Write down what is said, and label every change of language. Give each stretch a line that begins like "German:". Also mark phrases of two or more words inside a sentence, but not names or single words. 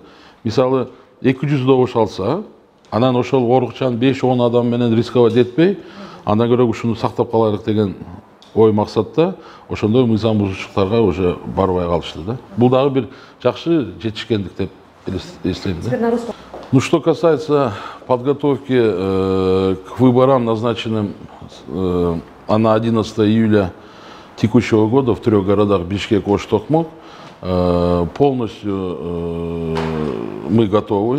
Kyrgyz: Мисалы 200 добуш алса, анан ошол оорукчан 5-10 адам менен рисковать этпей, андан көрө ушуну сактап калайлык деген ой максатта ошондой мыйзам бузуучулуктарга уже барбай калышты да. Бул дагы бир жакшы жетишкендик деп эстейм да.
Russian: Ну, что касается подготовки к выборам, назначенным на 11 июля текущего года в 3 городах Бишкек, Ош, Токмок, полностью мы готовы.